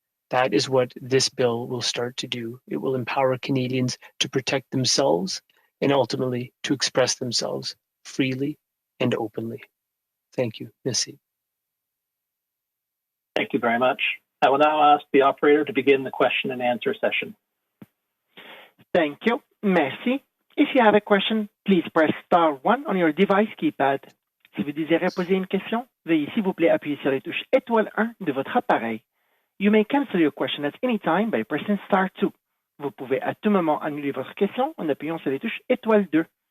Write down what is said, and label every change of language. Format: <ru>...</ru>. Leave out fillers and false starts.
<en>That is what this bill will start to do. It will empower Canadians to protect themselves and ultimately to express themselves freely and openly. Thank you.</en> <fr>Merci.</fr> <en>Thank you very much. I will now ask the operator to begin the question and answer session. Thank you.</en> <fr>Merci.</fr> <en>If you have a question, please press *1 on your device keypad.</en> <fr>Si vous désirez poser une question, veuillez s'il vous plaît appuyer sur les touches étoile 1 de votre appareil.</fr> <en>You may cancel your question at any time by pressing *2.</en> <fr>Vous pouvez à tout moment annuler votre question en appuyant sur les touches étoile 2.</fr>